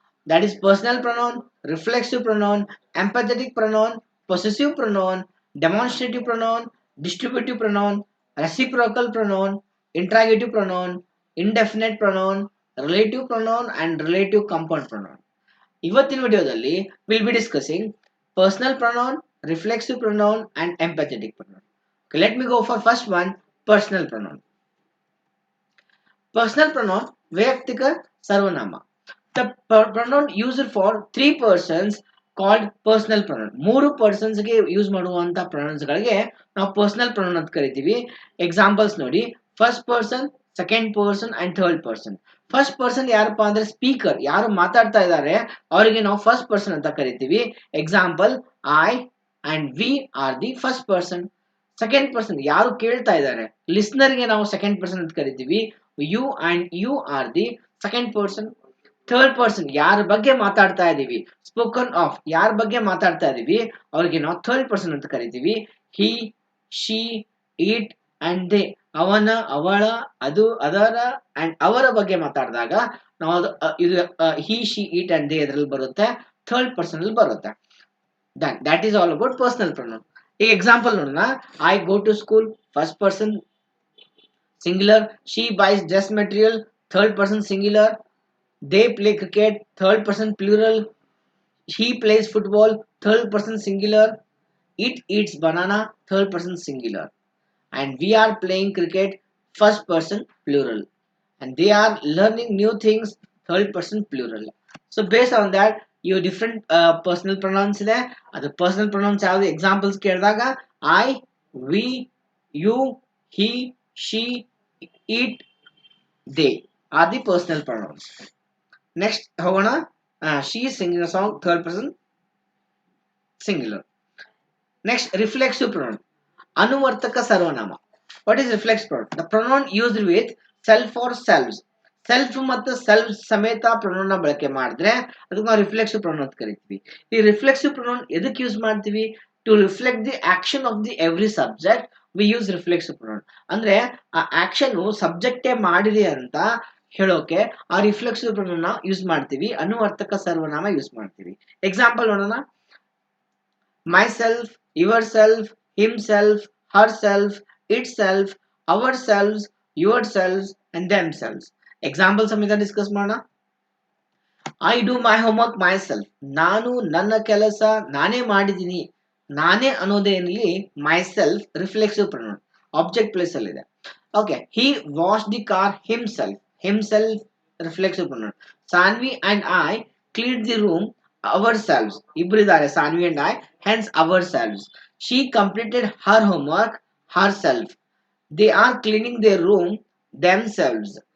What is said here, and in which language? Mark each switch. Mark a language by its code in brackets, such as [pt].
[en] That is personal pronoun, reflexive pronoun, empathetic pronoun, possessive pronoun, demonstrative pronoun, distributive pronoun, reciprocal pronoun, interrogative pronoun, indefinite pronoun, relative pronoun and relative compound pronoun. [kn] ಇವತ್ತಿನ ವಿಡಿಯೋದಲ್ಲಿ [en] we'll be discussing personal pronoun, reflexive pronoun and empathetic pronoun. Okay, let me go for first one, personal pronoun. [kn] Personal pronoun ವೈಯಕ್ತಿಕ ಸರ್ವನಾಮ. [en] The pronoun used for three persons called personal pronoun. [kn] ಮೂರು persons ಗೆ use ಮಾಡುವಂತ pronouns ಗಳಿಗೆ ನಾವು personal pronoun ಅಂತ ಕರಿತೀವಿ. [en] Examples ನೋಡಿ, first person, second person and third person. [kn] First person ಯಾರಪ್ಪ ಅಂದ್ರೆ ಸ್ಪೀಕರ್, ಯಾರು ಮಾತಾಡ್ತಾ ಇದ್ದಾರೆ ಅವರಿಗೆ ನಾವು ಫಸ್ಟ್ ಪರ್ಸನ್ ಅಂತ ಕರಿತೀವಿ. [en] Example, I and we are the first person. [kn] Second person ಯಾರು ಕೇಳ್ತಾ ಇದ್ದಾರೆ, ಲಿಸ್ನರ್ಗೆ ನಾವು ಸೆಕೆಂಡ್ ಪರ್ಸನ್ ಅಂತ ಕರಿತೀವಿ. [en] You and you are the second person. [kn] Third person ಯಾರ ಬಗ್ಗೆ ಮಾತಾಡ್ತಾ ಇದೀವಿ, ಸ್ಪೋಕನ್ ಆಫ್ ಯಾರ ಬಗ್ಗೆ ಮಾತಾಡ್ತಾ ಇದೀವಿ ಅವ್ರಿಗೆ ನಾವು ಥರ್ಡ್ ಪರ್ಸನ್ ಅಂತ ಕರಿತೀವಿ. ಹಿ, ಶಿ, ಇಟ್ ಅಂಡ್ ದೇ, ಅವನ, ಅವಳ, ಅದು, ಅದರ ಅಂಡ್ ಅವರ ಬಗ್ಗೆ ಮಾತಾಡಿದಾಗ ನಾವು ಇದು ಹಿ, ಶಿ, ಇಟ್ ಅಂಡ್ ದೇ ಇದರಲ್ಲಿ ಬರುತ್ತೆ, ಥರ್ಡ್ ಪರ್ಸನ್ ಅಲ್ಲಿ ಬರುತ್ತೆ. [en] That is all about personal pronoun. [kn] ಈಗ ಎಕ್ಸಾಂಪಲ್ ನೋಡೋಣ. [en] I go to school, first person singular. She buys dress material, third person singular. They play cricket, third person plural. He plays football, third person singular. It eats banana, third person singular. And we are playing cricket, first person plural. And they are learning new things, third person plural. So based on that, you different personal pronouns ಇದೆ. [kn] ಅದು personal pronouns ಯಾವುದು examples ಕೇಳಿದಾಗ [en] I, we, you, he, she, it, they are the personal pronouns. Next [kn] ಹೋಗೋಣ. [en] She is singing a song, third person singular. Next, reflexive pronoun. [kn] ಅನುವರ್ತಕ ಸರ್ವನಾಮ. [en] What is reflexive pronoun? The pronoun used with self or selves. [kn] Self ಮತ್ತು self ಸಮೇತ pronoun ಬಳಕೆ ಮಾಡಿದ್ರೆ ಅದಕ್ಕೆ ನಾವು reflexive pronoun ಅಂತ ಕರಿತೀವಿ. [en] ಈ reflexive pronoun ಎದಕ್ಕೆ use ಮಾಡ್ತೀವಿ? To reflect the action of the every subject we use reflexive pronoun. [kn] ಅಂದ್ರೆ ಆ ಆಕ್ಷನ್ ಸಬ್ಜೆಕ್ಟೇ ಮಾಡಿದೆ ಅಂತ ಹೇಳೋಕೆ ಆ ರಿಫ್ಲೆಕ್ಸಿವ್ ಪ್ರೊನೌನ್ ಯೂಸ್ ಮಾಡ್ತೀವಿ, ಅನುವರ್ತಕ ಸರ್ವನಾಮ ಯೂಸ್ ಮಾಡ್ತೀವಿ. ಎಕ್ಸಾಂಪಲ್ ನೋಡೋಣ. [en] myself, yourself, himself, herself, itself, ourselves, yourselves and themselves. [kn] Example ಸಮೇತ ಡಿಸ್ಕಸ್ ಮಾಡೋಣ. [en] I do my homework myself, [kn] ನಾನು ನನ್ನ ಕೆಲಸ ನಾನೇ ಮಾಡಿದ್ದೀನಿ. ನಾನೇ ಅನ್ನೋದೇನಲ್ಲಿ my self reflexive pronoun, object place ಅಲ್ಲಿ ಇದೆ. [en] Okay, he wash the car himself, himself reflexive pronoun. Saanvi and I clean the room ourselves, [kn] ಇಬ್ಬರಿದ್ದಾರೆ [en] Saanvi and I, hence ourselves. She completed her homework herself. They are cleaning their room themselves.